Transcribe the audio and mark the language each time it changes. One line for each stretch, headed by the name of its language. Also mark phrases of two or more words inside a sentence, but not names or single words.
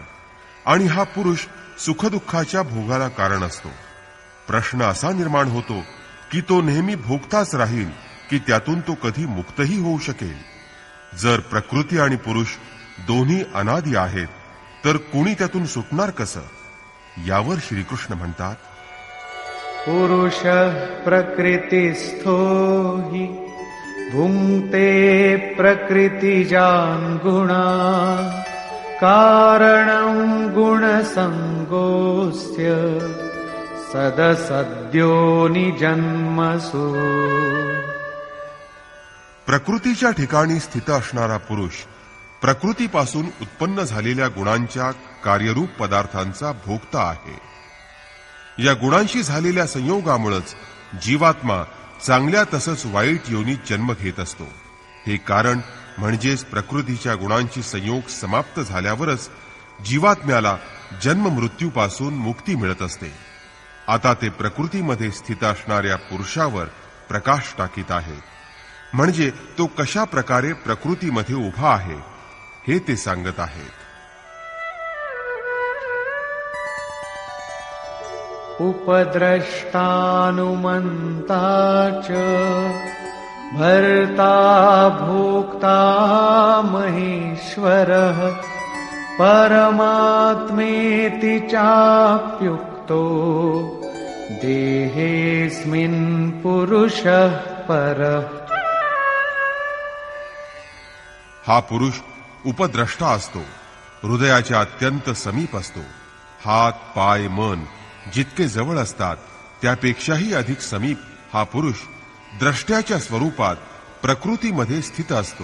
Marathi: आणि हा पुरुष सुखदुःखाच्या भोगाला कारण असतो. प्रश्न असा निर्माण होतो की तो नेहमी भोगताच राहील की त्यातून तो कधी मुक्तही होऊ शकेल. जर प्रकृती आणि पुरुष दोन्ही अनादि आहेत तर कोणी त्यातून सुटणार कसं? यावर श्रीकृष्ण म्हणतात,
Sanskrit: पुरुषः प्रकृतिस्थो हि भुङ्क्ते प्रकृतिजान् गुणान् कारणं गुणसङ्गोऽस्य सदसद्यो निजन्मसु.
Marathi: प्रकृतीच्या ठिकाणी स्थित असणारा पुरुष प्रकृतीपासून उत्पन्न झालेल्या गुणांच्या कार्यरूप पदार्थांचा भोगता आहे. या गुणांशी झालेल्या संयोगामुळेच जीवात्मा चांगल्या तसंच वाईट योनीत जन्म घेत असतो. हे कारण म्हणजेच प्रकृतीच्या गुणांची संयोग समाप्त झाल्यावरच जीवात्म्याला जन्म मृत्यूपासून मुक्ती मिळत असते. आता ते प्रकृतीमध्ये स्थित असणाऱ्या पुरुषावर प्रकाश टाकीत आहेत, म्हणजे तो कशा प्रकारे प्रकृतीमध्ये उभा आहे हे ते सांगत आहेत.
Sanskrit: उपद्रष्टानुमन्ता च भर्ता भोक्ता महेश्वरः परमात्मेति चाप्युक्तो देहेऽस्मिन् पुरुषः परः.
Marathi: हा पुरुष उपद्रष्टा असतो, हृदयाच्या अत्यंत समीप असतो. हात पाय मन जितके जवळ असतात त्यापेक्षाही अधिक समीप हा पुरुष द्रष्ट्याच्या स्वरूपात प्रकृतीमध्ये स्थित असतो.